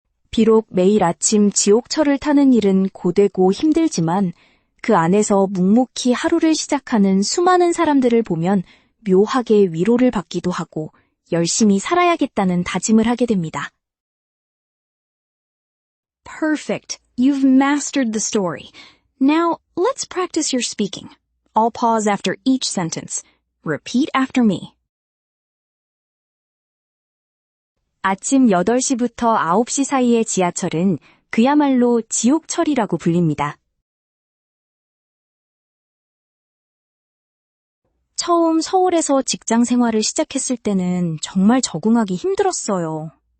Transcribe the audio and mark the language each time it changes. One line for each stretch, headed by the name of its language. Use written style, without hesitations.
Korean: 비록 매일 아침 지옥철을 타는 일은 고되고 힘들지만 그 안에서 묵묵히 하루를 시작하는 수많은 사람들을 보면 묘하게 위로를 받기도 하고 열심히 살아야겠다는 다짐을 하게 됩니다.
English: Perfect. You've mastered the story. Now, let's practice your speaking. I'll pause after each sentence. Repeat after me.
Korean: 아침 8시부터 9시 사이의 지하철은 그야말로 지옥철이라고 불립니다. 처음 서울에서 직장 생활을 시작했을 때는 정말 적응하기 힘들었어요.